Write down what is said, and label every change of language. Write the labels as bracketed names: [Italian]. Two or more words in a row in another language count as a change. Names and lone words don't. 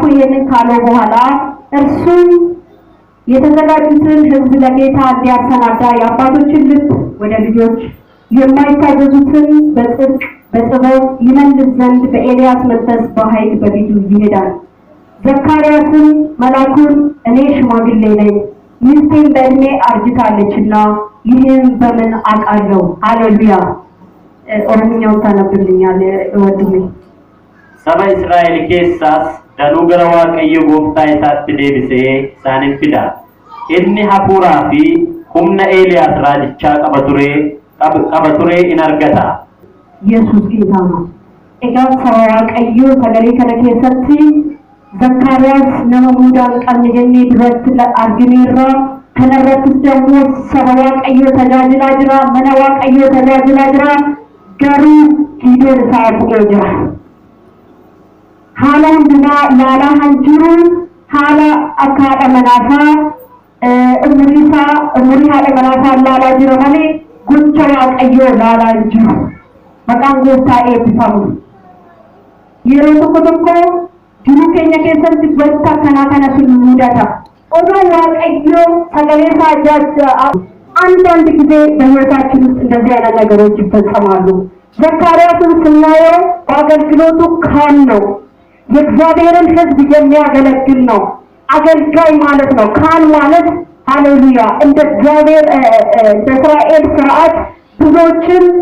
[Amharic] ይህንን ካለው በኋላ እርሱም የተዘጋጁትን ሕዝብ ለጌታ እንዲያሰናዳ የአባቶችን ልብ ወደ ልጆች የማይታዘዙትን በጽድቅ በጥበብ ይመልስ ዘንድ በኤልያስ መንፈስ በኃይል በፊቱ ይሄዳል። ዘካርያስም መልአኩን እኔ ሽማግሌ ነኝ፣ ሚስቴም በእድሜ አርጅታለችና ይህን በምን አውቃለሁ? ሃሌሉያ! ኦሮምኛውን ታነብልኛል ወንድሜ? [Oromo] saba Israa'el keessaas danuu gara Waaqayyo gooftaa isaatti deebisee isaanin fida. Inni hafuuraa fi humna Eeliyaas raajichaa qaba ture in argata. Yesuus [Amharic] ጌታ ነው። [Oromo] egaa saba Waaqayyo sagalee kana keessatti Zakkaariyaas nama muudaan qabne jennee duratti argineerra. kanarrattis ደግሞ saba Waaqayyo tajaajilaa jira, mana Waaqayyo tajaajilaa jira, garuu gidoon isaa bu'ee jira. haala hundumaa ilaalaa kan jiru haala akka haadha manaasaa umurii haadha manaasaa ilaalaa jira malee gocha Waaqayyoo ilaalaa hin jiru. Maqaan gooftaa eebbifamu. Yeroo tokko tokko jiruu keenya keessatti wanta akkanaa kana sun mudata. Odoo Waaqayyoo sagalee isaa ajaa'iba [Amharic] አንዳንድ ጊዜ በሕይወታችን ውስጥ እንደዚህ አይነት ነገሮች ይፈጸማሉ። ዘካርያስን ስናየው በአገልግሎቱ ካህን ነው። የእግዚአብሔርን ሕዝብ የሚያገለግል ነው። አገልጋይ ማለት ነው። ካህን ማለት ሃሌሉያ እንደ እግዚአብሔር በእስራኤል ሥርዓት ብዙዎችን